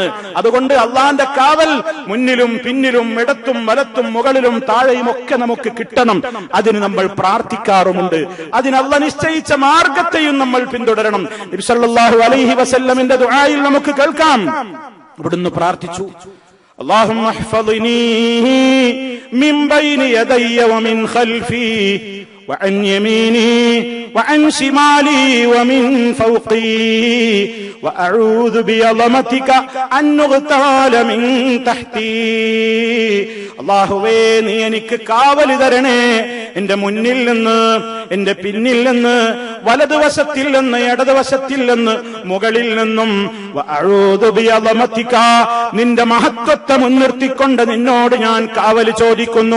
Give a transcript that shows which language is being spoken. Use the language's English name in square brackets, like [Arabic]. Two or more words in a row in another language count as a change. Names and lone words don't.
[Malayalam] അതുകൊണ്ട് അള്ളാന്റെ കാവൽ മുന്നിലും പിന്നിലും ഇടത്തും വലത്തും മുകളിലും താഴെയും ഒക്കെ നമുക്ക് കിട്ടണം. അതിന് നമ്മൾ പ്രാർത്ഥിക്കാറുമുണ്ട്. അതിന് അള്ളാഹ് നിശ്ചയിച്ച മാർഗത്തെയും നമ്മൾ പിന്തുടരണം. നബി [Arabic] صلى الله عليه وسلم [Malayalam] ദുആയിൽ നമുക്ക് കേൾക്കാം. ഇവിടുന്ന് പ്രാർത്ഥിച്ചു, [Arabic] اللهم احفظني من بين يدي ومن خلفي وعن يميني وعن شمالي ومن فوقي وأعوذ بعظمتك أن نغتال من تحتي. [Malayalam] അല്ലാഹുവേ, നീ എനിക്ക് കാവൽ തരണേ, എന്റെ മുന്നിൽ നിന്ന്, എന്റെ പിന്നിൽ നിന്ന്, വലതുവശത്തിൽ നിന്ന്, ഇടതുവശത്തിൽ നിന്ന്, മുകളിൽ നിന്നും. [Arabic] وأعوذ بعظمتك, [Malayalam] നിന്റെ മഹത്വത്തെ മുൻനിർത്തിക്കൊണ്ട് നിന്നോട് ഞാൻ കാവൽ ചോദിക്കുന്നു.